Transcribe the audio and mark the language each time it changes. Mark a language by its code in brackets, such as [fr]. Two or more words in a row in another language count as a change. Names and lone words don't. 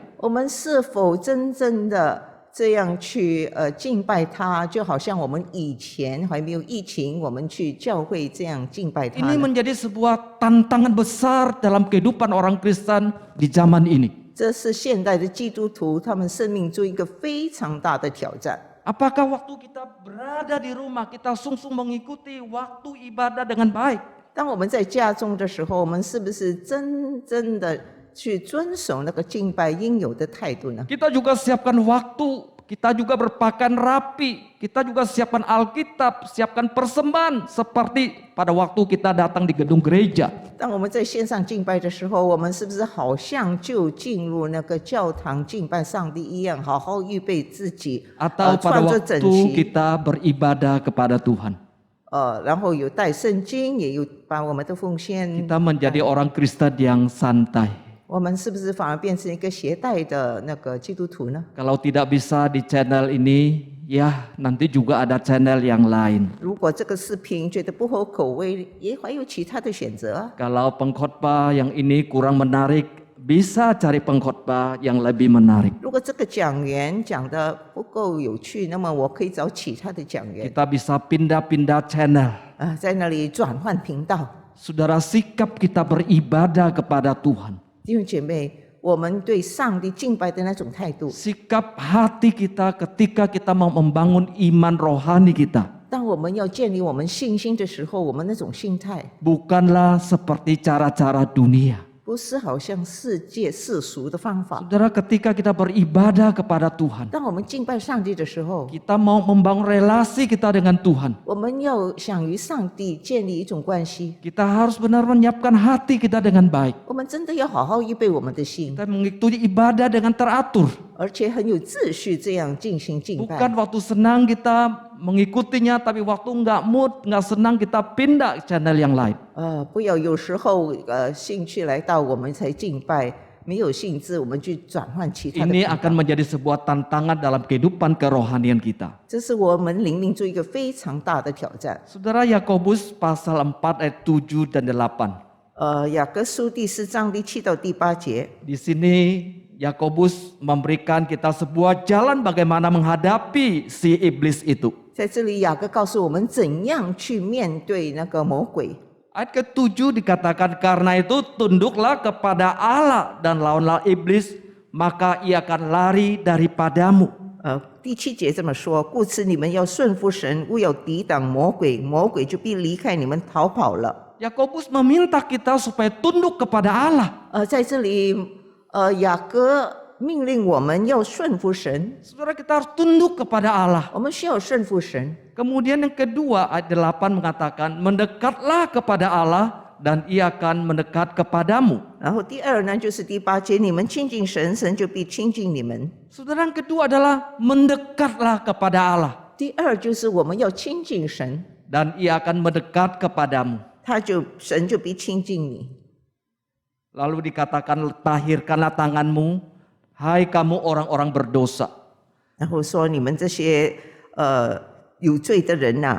[zh] 我们是否真正的这样去敬拜他，就好像我们以前还没有疫情，我们去教会这样敬拜他 [id] Ini [zh] 呢？ [id] menjadi sebuah tantangan besar dalam kehidupan orang Kristen di zaman ini. [zh] 这是现代的基督徒他们生命中一个非常大的挑战。 [id] Apakah waktu kita berada di rumah kita sungguh mengikuti waktu ibadah dengan baik? [zh] 当我们在家中的时候，我们是不是真正的去遵守那个敬拜应有的态度呢？ [id] Kita juga siapkan waktu, kita juga berpakaian rapi, kita juga siapkan Alkitab, siapkan persembahan seperti pada waktu kita datang di gedung gereja. [zh] 当我们在线上敬拜的时候，我们是不是好像就进入那个教堂敬拜上帝一样，好好预备自己， [id] Atau pada [zh] 穿着整 [id] waktu [zh] 齐， [id] kita beribadah kepada Tuhan. [zh] 然后有带圣经，也有把我们的奉献。 [id] Kita menjadi orang Kristen yang santai. [zh] 我们是不是反而变成一个携带的那个基督徒呢？ [id] Kalau tidak bisa di channel ini, ya nanti juga ada channel yang lain. [zh] 如果这个视频觉得不合口味，也还有其他的选择啊。 [id] Kalau pengkhotbah yang ini kurang menarik, bisa cari pengkhotbah yang lebih menarik. [zh] 如果这个讲员讲的不够有趣，那么我可以找其他的讲员 [id] Kita bisa pindah-pindah channel. [zh] 在那里转换频道。 [id] Saudara, sikap kita beribadah kepada Tuhan. [zh] 弟兄姐妹，我们对上帝敬拜的那种态度， [id] Sikap hati kita ketika kita mau membangun iman rohani kita. [zh] 当我们要建立我们信心的时候，我们那种心态， [id] Bukanlah seperti cara-cara dunia. [zh] 不是好像世界世俗的方法。 [id] Saudara, ketika kita beribadah kepada Tuhan, [zh] 当我们敬拜上帝的时候， [id] kita mau membangun relasi kita dengan Tuhan. [zh] 我们要想与上帝建立一种关系， [id] Kita harus benar menyiapkan hati kita dengan baik. [zh] 我们真的要好好预备我们的心， [id] Kita mengikuti ibadah dengan teratur. [zh] 而且很有秩序这样进行敬拜。 [id] Bukan waktu senang kita mengikutinya, tapi waktu nggak mood, nggak senang kita pindah channel yang lain. [zh] 不要有时候兴趣来到我们才敬拜，没有兴致我们去转换其他的 [id] Ini [zh] 频道。 [id] akan menjadi sebuah tantangan dalam kehidupan kerohanian kita. [zh] 这是我们灵命做一个非常大的挑战。 [id] Saudara, Yakobus pasal 4 ayat 7 dan 8. [zh] 雅各书第4章第7到第8节， [id] Di sini Yakobus memberikan kita sebuah jalan bagaimana menghadapi si iblis itu. [zh] 在这里雅各告诉我们怎样去面对那个魔鬼。 [id] Ayat ke-7 dikatakan, karena itu tunduklah kepada Allah dan lawanlah iblis, maka ia akan lari daripadamu. [zh] 第7节这么说，故此你们要顺服神，勿要抵挡魔鬼，魔鬼就必离开你们逃跑了。 [id] Yakobus meminta kita supaya tunduk kepada Allah. [zh] 在这里，雅各命令我们要顺服神， [id] Saudara, kita harus tunduk kepada Allah. [zh] 我们需要顺服神。 [id] Kemudian yang kedua ayat 8 mengatakan, mendekatlah kepada Allah dan ia akan mendekat kepadamu. [zh] 然后第二呢，就是第8节，你们亲近神，神就必亲近你们。 [id] Saudara, yang kedua adalah mendekatlah kepada Allah [zh] 第二就是我们要亲近神， [id] dan ia akan mendekat kepadamu. [zh] 神就必亲近你。 [id] Lalu dikatakan, tahirkanlah tanganmu, hai kamu orang-orang berdosa, [zh] 然后说你们这些有罪的人呐、